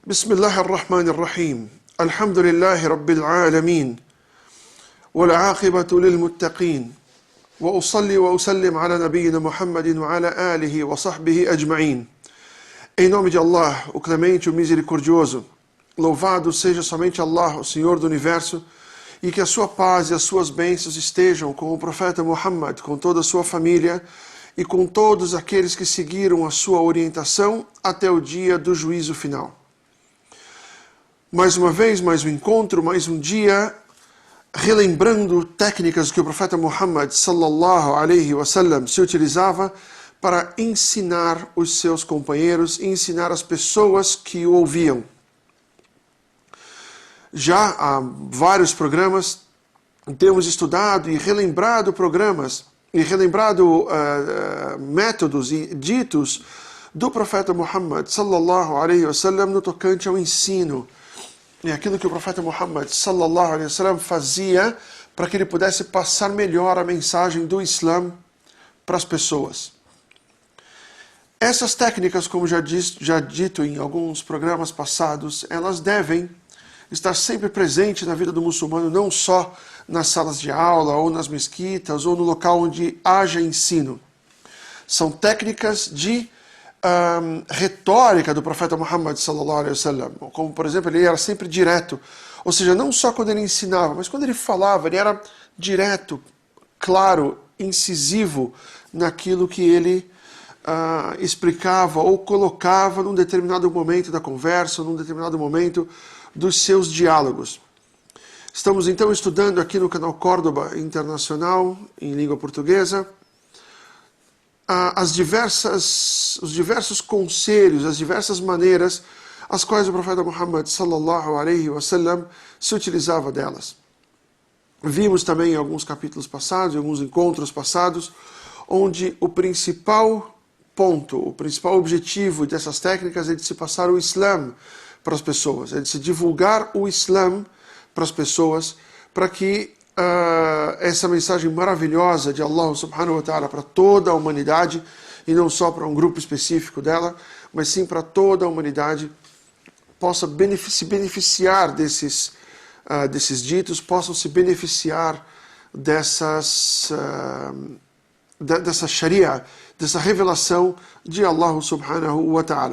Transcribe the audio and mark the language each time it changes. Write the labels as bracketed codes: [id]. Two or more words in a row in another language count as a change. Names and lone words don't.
[ar] بسم الله الرحمن الرحيم الحمد لله رب العالمين والعاقبة للمتقين وأصلي وأسلم على نبينا Muhammad وعلى آله وصحبه أجمعين. [pt] Em nome de Allah, o clemente, o misericordioso, louvado seja somente Allah, o Senhor do Universo, e que a sua paz e as suas bênçãos estejam com o profeta Muhammad, com toda a sua família e com todos aqueles que seguiram a sua orientação até o dia do juízo final. Mais uma vez, mais um encontro, mais um dia, relembrando técnicas que o profeta Muhammad [ar] صلى الله عليه وسلم [pt] se utilizava para ensinar os seus companheiros e ensinar as pessoas que o ouviam. Já há vários programas temos estudado e relembrado métodos e ditos do profeta Muhammad [ar] صلى الله عليه وسلم [pt] no tocante ao ensino. E aquilo que o profeta Muhammad [ar] صلى الله عليه وسلم [pt] fazia para que ele pudesse passar melhor a mensagem do Islã para as pessoas. Essas técnicas, como já dito em alguns programas passados, elas devem estar sempre presentes na vida do muçulmano, não só nas salas de aula, ou nas mesquitas, ou no local onde haja ensino. São técnicas de retórica do profeta Muhammad [ar] صلى الله عليه وسلم, [pt] como por exemplo, ele era sempre direto, ou seja, não só quando ele ensinava, mas quando ele falava, ele era direto, claro, incisivo naquilo que ele explicava ou colocava num determinado momento da conversa, num determinado momento dos seus diálogos. Estamos então estudando aqui no canal Córdoba Internacional, em língua portuguesa, os diversos conselhos, as diversas maneiras as quais o profeta Muhammad [ar] صلى الله عليه وسلم [pt] se utilizava delas. Vimos também em alguns capítulos passados, em alguns encontros passados, onde o principal ponto, o principal objetivo dessas técnicas é de se passar o Islã para as pessoas, é de se divulgar o Islã para as pessoas, para que essa mensagem maravilhosa de Allah [ar] سبحانه وتعالى [pt] para toda a humanidade, e não só para um grupo específico dela, mas sim para toda a humanidade, possa se beneficiar desses ditos, possam se beneficiar dessa sharia, dessa revelação de Allah [ar] سبحانه وتعالى.